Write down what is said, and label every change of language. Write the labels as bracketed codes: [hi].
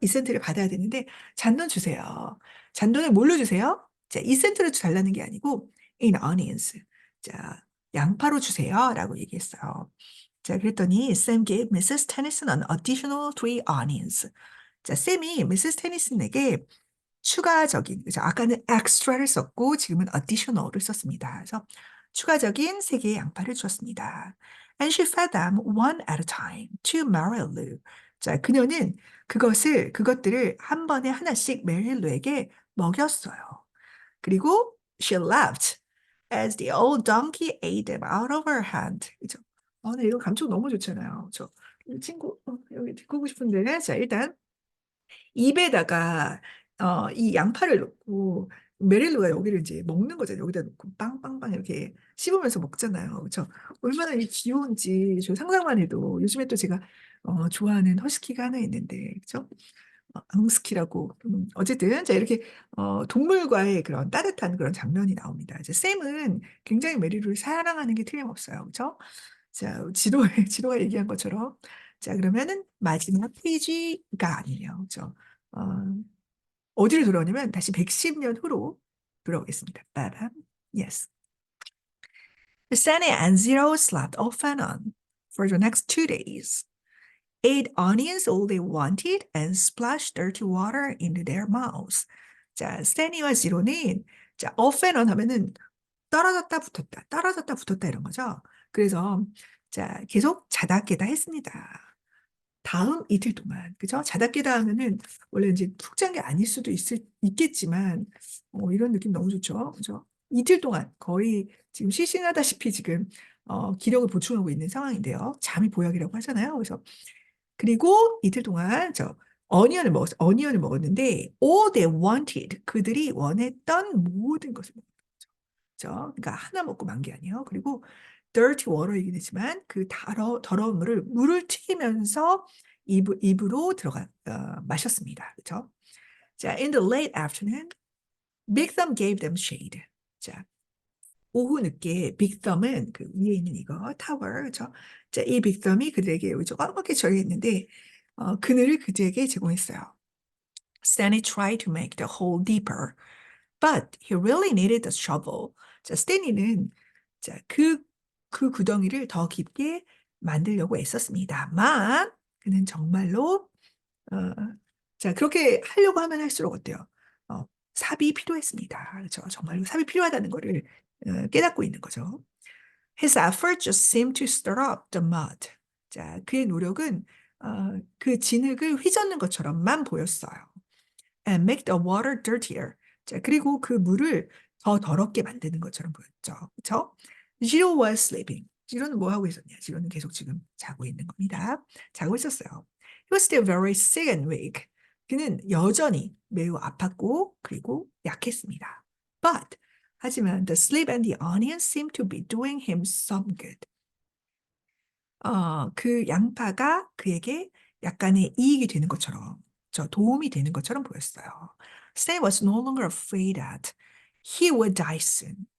[ko] 2센트를 받아야 되는데, 잔돈 주세요. 잔돈을 뭘로 주세요? 자, 2센트로 달라는 게 아니고, [en] in onions. [ko] 자, 양파로 주세요. 라고 얘기했어요. 자, 그랬더니, [en] Sam gave Mrs. Tennyson an additional 3 onions. [ko] 자, 쌤이 Mrs. 테니슨에게 추가적인, 그죠? 아까는 extra를 썼고, 지금은 additional을 썼습니다. 그래서 추가적인 3개의 양파를 주었습니다. [en] And she fed them one at a time to Mary Lou. [ko] 자, 그녀는 그것들을 한 번에 하나씩 메릴루에게 먹였어요. 그리고 [en] she laughed as the old donkey ate them out of her hand. [ko] 그죠? 네, 이거 감촉 너무 좋잖아요. 이 친구, 여기 듣고 오고 싶은데. 자, 일단 입에다가 이 양파를 넣고 메릴루가 여기를 이제 먹는 거잖아요. 여기다 놓고 빵빵빵 이렇게 씹으면서 먹잖아요. 그렇죠? 얼마나 이 귀여운지 저 상상만 해도 요즘에 또 제가 좋아하는 허스키가 하나 있는데 그렇죠? 앙스키라고 어쨌든 자 이렇게 동물과의 그런 따뜻한 그런 장면이 나옵니다. 이제 샘은 굉장히 메리를 사랑하는 게 틀림없어요. 그렇죠? 자 지도가 얘기한 것처럼 자 그러면은 마지막 페이지가 아니에요. 그렇죠? 어, 어디로 돌아오냐면 다시 110년 후로 돌아오겠습니다. [en] 빠밤. Yes. Sunny and Zero slept off and on for the next 2 days. Ate onions all they wanted and splashed dirty water into their mouths. [ko] 자, 스탠리와 지로는 자, [en] off and on [ko] 하면은 떨어졌다 붙었다, 떨어졌다 붙었다 이런 거죠. 그래서 자, 계속 자다 깨다 했습니다. 다음 이틀 동안, 그죠? 자다 깨다 하면은 원래 이제 푹 잔 게 아닐 수도 있겠지만, 이런 느낌 너무 좋죠. 그죠? 이틀 동안 거의 지금 실신하다시피 지금 기력을 보충하고 있는 상황인데요. 잠이 보약이라고 하잖아요. 그래서 그리고 이틀 동안 어니언을 먹었는데 [en] all they wanted [ko] 그들이 원했던 모든 것을 먹었죠. 그죠? 그러니까 하나 먹고 만 게 아니에요. 그리고 dirty water이긴 했지만 그 더러운 물을 튀기면서 입으로 마셨습니다. 그죠? [en] 자, in the late afternoon, Big Thumb gave them shade. [ko] 자, 오후 늦게 빅썸은 그 위에 있는 이거 타워, 그죠? 자, 이 빅썸이 그들에게 조그맣게 처리했는데 그늘을 그들에게 제공했어요. [en] Stanley tried to make the hole deeper, but he really needed the shovel. [ko] 자, 스탠리는 자, 그 구덩이를 더 깊게 만들려고 애썼습니다만 그는 정말로 어, 자, 그렇게 하려고 하면 할수록 어때요? 삽이 필요했습니다. 그렇죠? 정말로 삽이 필요하다는 거를 깨닫고 있는 거죠. [en] His effort just seemed to stir up the mud. [ko] 자, 그의 노력은 그 진흙을 휘젓는 것처럼만 보였어요. [en] And make the water dirtier. [ko] 자, 그리고 그 물을 더 더럽게 만드는 것처럼 보였죠. 그렇죠? [en] Zero was sleeping. [ko] 지로는 뭐 하고 있었냐? 지로는 계속 지금 자고 있는 겁니다. 자고 있었어요. [en] He was still very sick and weak. [ko] 그는 여전히 매우 아팠고 그리고 약했습니다. [en] But [ko] 하지만 [en] the sleep and the onion seemed to be doing him some good. [ko] 그 양파가 그에게 약간의 이익이 되는 것처럼, 도움이 되는 것처럼 보였어요. [en] Stan was no longer afraid that he would die soon.